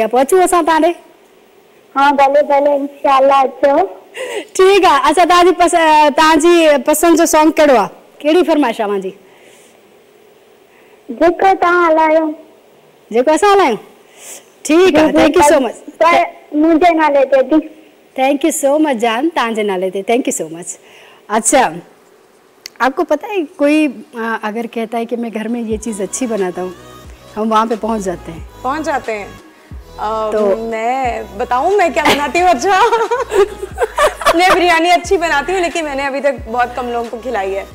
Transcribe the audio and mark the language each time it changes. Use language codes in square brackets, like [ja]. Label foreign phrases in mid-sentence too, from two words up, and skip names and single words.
[sd] पोइ अचूं असां तव्हां ॾे? हाँ भले भले इंशाल्लाह अचो। ठीकु आहे। अच्छा तव्हांजी पसंदि जो सॉन्ग कहिड़ो आहे? कहिड़ी फरमाइश आहे मुंहिंजी? जेको तव्हां हलायो। जेको असां हलायूं? ठीकु आहे। [en] thank you so much. [sd] मुंहिंजे नाले ते थी। [en] thank you so much [sd] जान, तव्हांजे नाले ते [en] thank you so much. [ur] اچھا آپ کو پتہ ہے کوئی اگر کہتا ہے کہ میں گھر میں یہ چیز اچھی بناتا ہوں، ہم وہاں پہ پہنچ جاتے ہیں. پہنچ جاتے ہیں? تو میں بتاؤں میں کیا بناتی ہوں? اچھا میں بریانی اچھی بناتی ہوں، لیکن میں نے ابھی تک بہت کم لوگوں کو کھلائی ہے.